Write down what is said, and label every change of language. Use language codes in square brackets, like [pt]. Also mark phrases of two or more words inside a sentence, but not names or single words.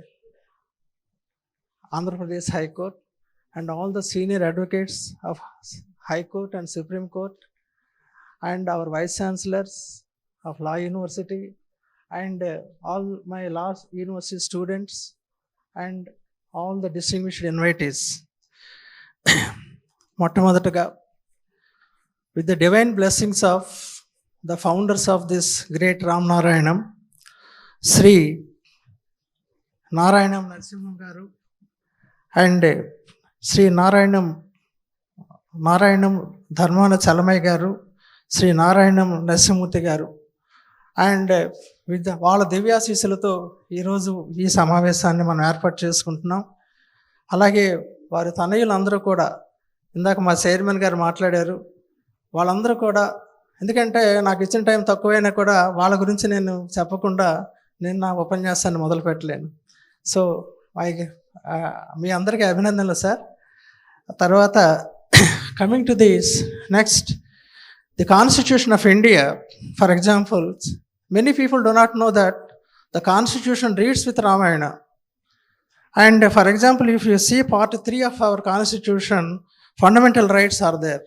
[en] Andhra Pradesh High Court, and all the senior advocates of High Court and Supreme Court, and our Vice Chancellors of Law University, and all my law university students, and all the distinguished invitees. మొట్టమొదటగా, with the divine blessings of the founders of this great Ramanarayanam, Sri Narayanam Narasimha Garu and Sri Narayanam Dharmana Chalamai Garu, Sri Narayanam Narasimhamurthy Garu, and with [te] వాళ్ళ దివ్యాశీస్సులతో ఈరోజు ఈ సమావేశాన్ని మనం ఏర్పాటు చేసుకుంటున్నాం. అలాగే వారి తనయులందరూ కూడా, ఇందాక మా చైర్మన్ గారు మాట్లాడారు, వాళ్ళందరూ కూడా, ఎందుకంటే నాకు ఇచ్చిన టైం తక్కువైనా కూడా వాళ్ళ గురించి నేను చెప్పకుండా నేను నా ఉపన్యాసాన్ని మొదలు పెట్టలేను. సో మీ అందరికీ అభినందనలు సార్. [en] తర్వాత coming to this next, the Constitution of India, for example, many people do not know that the Constitution reads with Ramayana. And for example, if you see part 3 of our Constitution, fundamental rights are there.